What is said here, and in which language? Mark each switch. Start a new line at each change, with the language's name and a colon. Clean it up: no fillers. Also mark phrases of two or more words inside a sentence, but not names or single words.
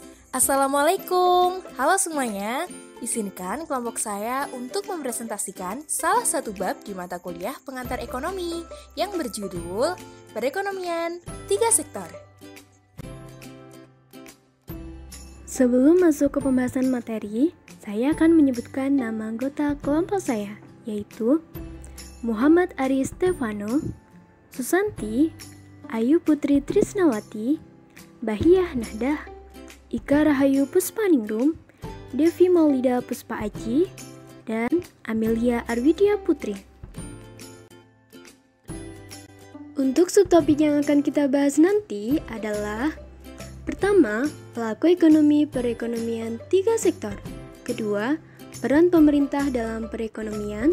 Indonesian: Assalamualaikum, halo semuanya. Izinkan kelompok saya untuk mempresentasikan salah satu bab di mata kuliah pengantar ekonomi yang berjudul Perekonomian 3 Sektor. Sebelum masuk ke pembahasan materi, saya akan menyebutkan nama anggota kelompok saya, yaitu Muhammad Ari Stefano, Susanti, Ayu Putri Trisnawati, Bahiyah Nahdah, Ika Rahayu Puspaningrum, Devi Maulida Puspa Aji, dan Amelia Arwidia Putri. Untuk subtopik yang akan kita bahas nanti adalah: pertama, pelaku ekonomi perekonomian 3 sektor. Kedua, peran pemerintah dalam perekonomian.